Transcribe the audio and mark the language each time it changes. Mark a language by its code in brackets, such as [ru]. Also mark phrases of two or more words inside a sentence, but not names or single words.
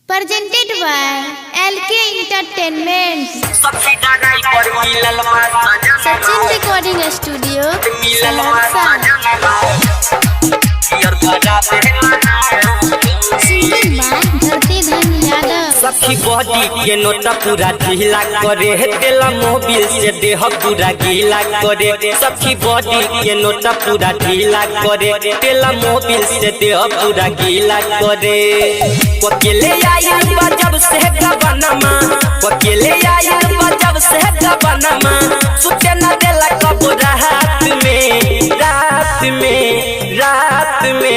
[en] presented by LK Entertainment. Sachin Recording Studio, Saharsa. Singing by Dharti Dhan Yadav. [bho] सखी बॉडी के नोटा पूरा ढीला करे तेला मोबिल से देह पूरा गीला करे। सखी बॉडी के नोटा पूरा ढीला करे तेला मोबिल से देह पूरा गीला करे। अकेले आया जब से गबनमा, अकेले आया जब से गबनमा, सुते न देला कब रात में, रात में, रात में।